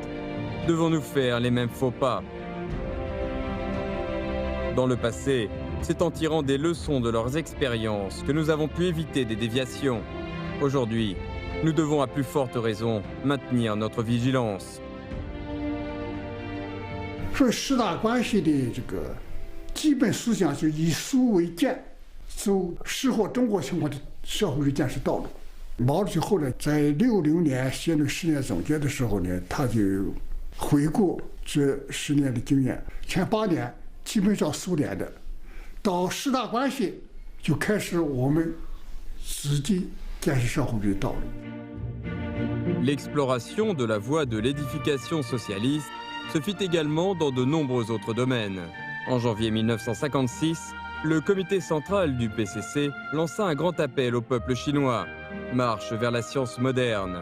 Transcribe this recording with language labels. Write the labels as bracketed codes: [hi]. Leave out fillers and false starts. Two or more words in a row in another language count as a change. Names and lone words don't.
[fr] Devons-nous faire les mêmes faux pas ? Dans le passé, c'est en tirant des leçons de leurs expériences que nous avons pu éviter des déviations. Aujourd'hui, nous devons à plus forte raison maintenir notre vigilance. [zh] 所以十大关系的这个基本思想就以书为鉴，走适合中国情况的社会主义建设道路。毛主席后来在60年写那个10年总结的时候呢，他就回顾这10年的经验，前8年基本上苏联的，到十大关系就开始我们自己建设社会主义道路。 [fr] L'exploration de la voie de l'édification socialiste se fit également dans de nombreux autres domaines. En janvier 1956, le comité central du PCC lança un grand appel au peuple chinois, Marche vers la science moderne.